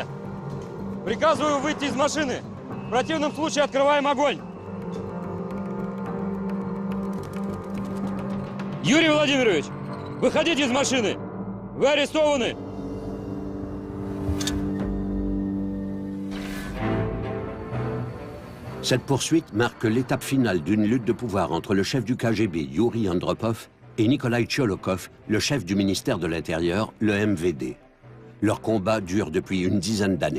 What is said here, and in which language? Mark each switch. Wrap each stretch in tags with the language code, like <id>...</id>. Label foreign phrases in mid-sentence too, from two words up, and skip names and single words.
<ru>Приказываю выйти из машины. В противном случае открываем огонь. Юрий Владимирович, выходите из машины. Вы арестованы.</ru> <fr>Cette poursuite marque l'étape finale d'une lutte de pouvoir entre le chef du KGB, Yuri Andropov, et Nikolai Tcholokov, le chef du ministère de l'Intérieur, le MVD. Leur combat dure depuis une dizaine d'années.</fr>